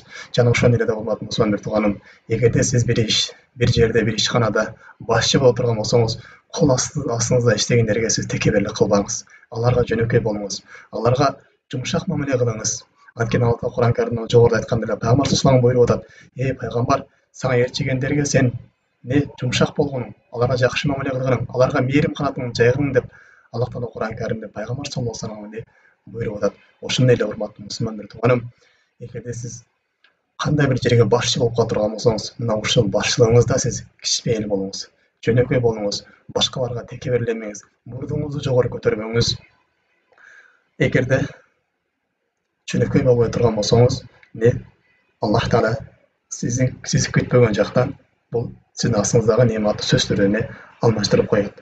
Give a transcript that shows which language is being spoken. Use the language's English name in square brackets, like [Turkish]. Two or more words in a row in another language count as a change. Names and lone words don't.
[Kyrgyz] Жана ошондой эле да урматтуу мусулман тууганым, эгерде сиз бир жерде, бир ишканада башчы болуп турган болсоңуз, кол астыңызда иштегендерге сиз текеберлик кылбаңыз. Аларга жөнөкөй болуңуз. Аларга жумшак мамиле кылыңыз. Анткени Алла Таала Кур'ан Каримде жогоруда айткандай эле Пайгамбар [Arabic] صلى الله عليه وسلم [Kyrgyz] буйруп атат: "Эй пайгамбар, сага ээрчигендерге сен жумшак болгонуң, аларга жакшы мамиле кылгының, аларга мээрим канатыңды жайгының" деп Алла Таала Кур'ан Каримде Пайгамбар [Arabic] صلى الله عليه وسلم [Kyrgyz] буйруп атат. Ошондой эле урматтуу мусулман тууганым, эгерде сиз кандай бир жерге башчы болуп кала турган болсоңуз, мына ушул башчылыгыңызда сиз кичпейил болуңуз, жөнөкөй болуңуз, башкаларга текеберленмеңиз, мурдуңузду жогору көтөрбөңүз. Эгерде жөнөкөй болбой турган болсоңуз, Аллах Таала сиз күтпөгөн жактан бул сиздин астыңыздагы нематтуу сөздөрүнө алмаштырып коет.